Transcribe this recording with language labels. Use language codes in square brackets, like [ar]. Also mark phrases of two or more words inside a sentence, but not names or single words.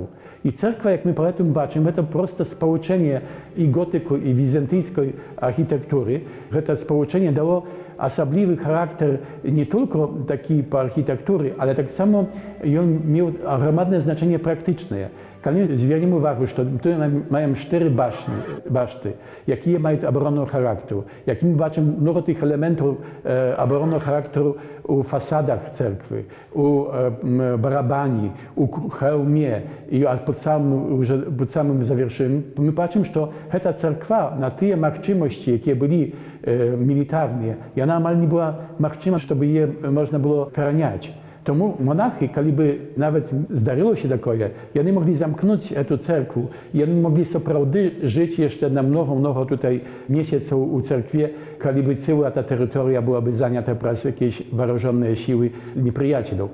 [pl] I cerkwa, jak my potem baczymy, to proste społeczenie i gotyku, i wizantyjskiej architektury. To społeczenie dało [be] асаблівы характар не толькі такі па архітэктуры, але таксама ён меў аграмаднае значэнне практычнае. Калі звернем увагу, што тут маем 4 башты, якія маюць абаронного характару, як мы бачым много тых элементаў абаронного характару у фасадах церквы, у барабані, у храме і пад самым завершэннем, мы бачым, што гэта церква на тыя магчымасці, якія былі мілітарныя, яна амаль не была магчыма, чтобы яе можна было караняць. [uk] Тому монахи, коли би навіть здарилося такое, вони могли замкнути цю церкву, вони могли справді жити ще на много tutaj місяців у церкві, коли би ціла та територія була б зайнята przez якісь вооружені сили неприятелів.